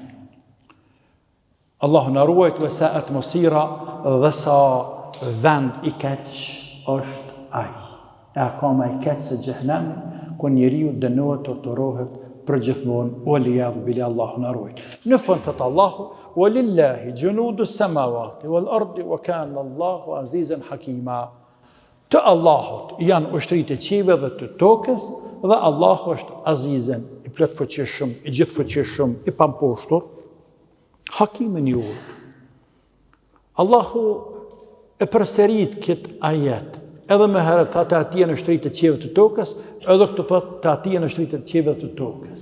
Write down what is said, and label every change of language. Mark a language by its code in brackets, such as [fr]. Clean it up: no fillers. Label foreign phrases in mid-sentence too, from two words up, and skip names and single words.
[sq] Allahu na ruajt [ar] وساءت مصيرا [sq] dhe sa vend i keq është ai. E ka më i keq se xhehenami, ku njeriu dënohet, torturohet për gjithmonë, [ar] والعياذ بالله, [sq] Allahu na ruajt. Në fund thot Allahu, [ar] ولله جنود السماوات والأرض وكان الله عزيزا حكيما. [sq] Të Allahut janë ushtrit e qive dhe të tokës, dhe Allahu është azizen, i plot fuqishëm, i gjithë fuqishëm, i pamposhtur, hakimin i urtë. Allahu e përsërit këtë ajet, edhe me herët tha të ati janë ushtrit e qive të tokës, edhe këtë thot të ati janë ushtrit e qive të tokës.